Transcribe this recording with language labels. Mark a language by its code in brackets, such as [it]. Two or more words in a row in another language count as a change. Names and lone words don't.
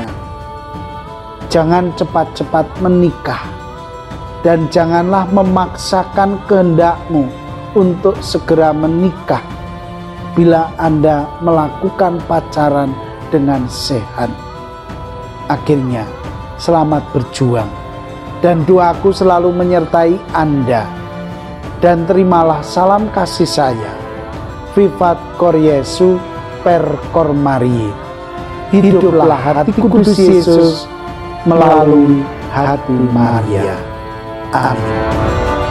[id] Jangan cepat-cepat menikah, dan janganlah memaksakan kehendakmu untuk segera menikah bila Anda melakukan pacaran dengan sehat. Akhirnya, selamat berjuang. Dan doaku selalu menyertai Anda. Dan terimalah salam kasih saya. [la] Vivat cor Jesu per cor Mariae. [id] Hiduplah hati kudus Yesus melalui hati Maria. Amin.